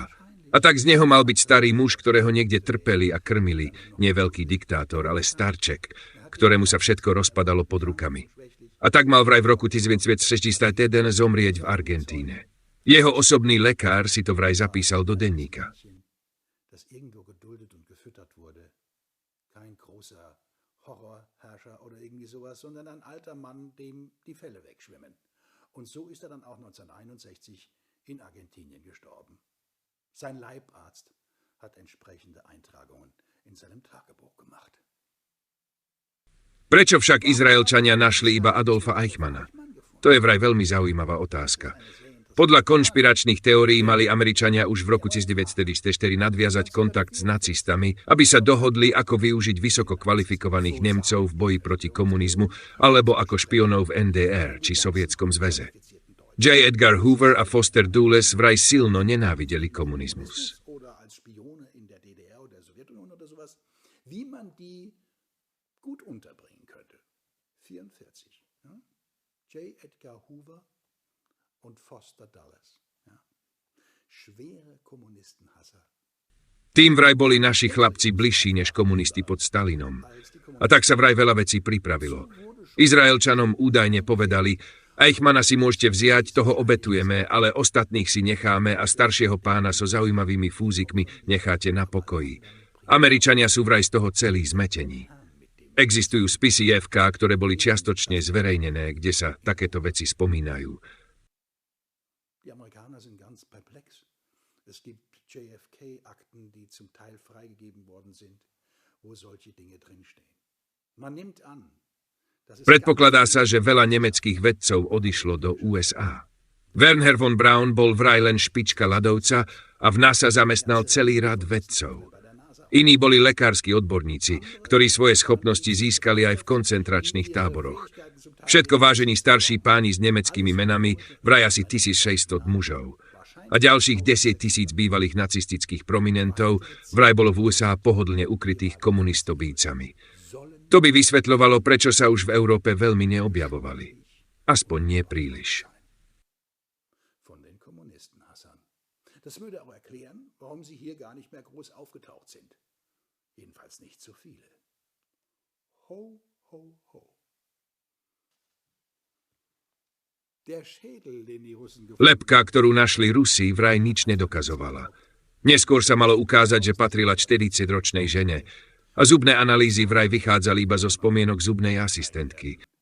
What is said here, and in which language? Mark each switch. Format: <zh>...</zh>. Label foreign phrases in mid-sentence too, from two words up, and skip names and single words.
<sk>A tak z neho mal byť starý muž, ktorého niekde trpeli a krmili, nie veľký diktátor, ale starček, ktorému sa všetko rozpadalo pod rukami. A tak mal vraj v roku 1961 zomrieť v Argentíne. Jeho osobný lekár si to vraj zapísal do denníka.</sk> <de>Das irgendwo geduldet und gefüttert wurde. Kein großer Horrorherrscher oder irgendwie sowas, sondern ein alter Mann, dem die Fälle wegschwimmen. Und so ist er dann auch 1961 in Argentinien gestorben. Sein Leibarzt hat entsprechende Eintragungen in seinem Tagebuch gemacht.</de> <sk>Prečo však Izraelčania našli iba Adolfa Eichmanna? To je vraj veľmi zaujímavá otázka. Podľa konšpiračných teórií mali Američania už v roku 1944 nadviazať kontakt s nacistami, aby sa dohodli, ako využiť vysoko kvalifikovaných Nemcov v boji proti komunizmu alebo ako špionov v NDR či Sovietskom zväze. J. Edgar Hoover a Foster Dulles vraj silno nenávideli komunizmus.</sk> <de>Wie man die gut unterbringen könnte. 44. Ja? J. Edgar Hoover und Foster Dulles. Ja? Schwere Kommunistenhasser.</de> <sk>Tým vraj boli naši chlapci bližší než komunisti pod Stalinom. A tak sa vraj veľa vecí pripravilo. Izraelčanom údajne povedali: Eichmanna si môžete vziať, toho obetujeme, ale ostatných si necháme a staršieho pána so zaujímavými fúzikmi necháte na pokoji. Američania sú vraj z toho celí zmetení. Existujú spisy JFK, ktoré boli čiastočne zverejnené, kde sa takéto veci spomínajú.</sk> <de>Die Amerikaner sind ganz perplex. Es gibt JFK-Akten, die zum Teil freigegeben worden sind, wo solche Dinge drinstehen. Man nimmt an,</de> <sk>Predpokladá sa, že veľa nemeckých vedcov odišlo do USA. Wernher von Braun bol vraj len špička ľadovca a v NASA zamestnal celý rad vedcov. Iní boli lekársky odborníci, ktorí svoje schopnosti získali aj v koncentračných táboroch. Všetko vážení starší páni s nemeckými menami, vraj asi 1600 mužov. A ďalších 10 000 bývalých nacistických prominentov vraj bolo v USA pohodlne ukrytých komunistobícami. To by vysvetľovalo, prečo sa už v Európe veľmi neobjavovali. Aspoň nie príliš.</sk> <de>Das würde auch erklären, warum sie hier gar nicht mehr groß aufgetaucht sind. Jedenfalls nicht so viele. Ho, ho, ho.</de> <sk>Lebka, ktorú našli Rusi, vraj nič nedokazovala. Neskôr sa malo ukázať, že patrila 40-ročnej žene. A zubné analýzy vraj vychádzali iba zo spomienok zubnej asistentky.</sk>